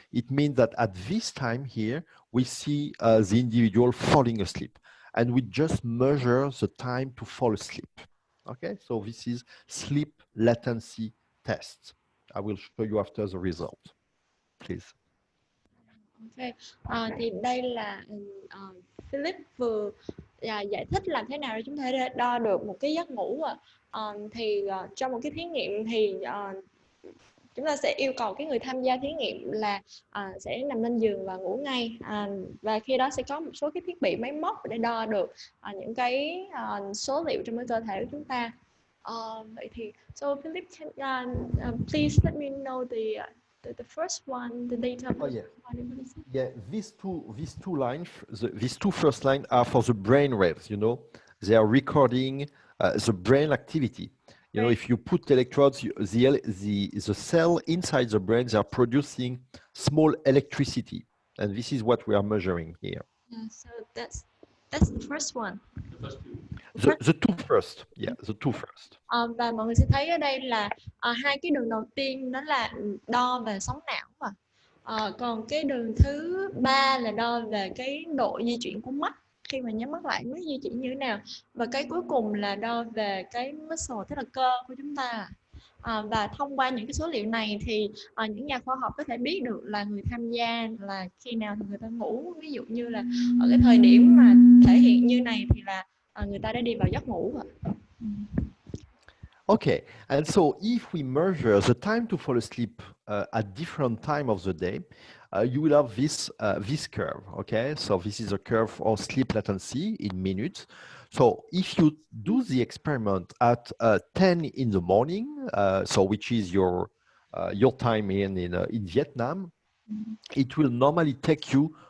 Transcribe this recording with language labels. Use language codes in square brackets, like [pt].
[en] It means that at this time here, we see the individual falling asleep, and we just measure the time to fall asleep. Okay, so this is sleep latency test. I will show you after the result, please. Okay. [vi] Thì đây là Philip vừa giải thích làm thế nào để chúng ta đo được một cái giấc ngủ. Thì trong một cái thí nghiệm thì chúng ta sẽ yêu cầu cái người tham gia thí nghiệm là sẽ nằm lên giường và ngủ ngay, và khi đó sẽ có một số cái thiết bị máy móc để đo được những cái số liệu trong cái cơ thể của chúng ta. Vậy thì [en] so Philip, please let me know the first one, the data. Oh, yeah. Yeah, these two lines, these two first lines are for the brain waves. They are recording the brain activity. If you put electrodes, the cell inside the brain, they are producing small electricity, and this is what we are measuring here. Yeah, so that's the first one. The two first, yeah, the two first. [vi] Và mọi người sẽ thấy ở đây là hai cái đường đầu tiên đó là đo về sóng não, còn cái đường thứ ba là đo về cái độ di chuyển của mắt khi mà nhắm mắt lại, mắt di chuyển như thế nào, và cái cuối cùng là đo về cái muscle, tức là cơ của chúng ta. Và thông qua những cái số liệu này thì những nhà khoa học có thể biết được là người tham gia là khi nào thì người ta ngủ. Ví dụ như là ở cái thời điểm mà thể hiện như này thì là người ta đã đi vào giấc ngủ. [en] Okay, and so if we measure the time to fall asleep at different time of the day, you will have this curve. Okay, so this is a curve of sleep latency in minutes. So if you do the experiment at 10 in the morning, so which is your time in Vietnam, it will normally take you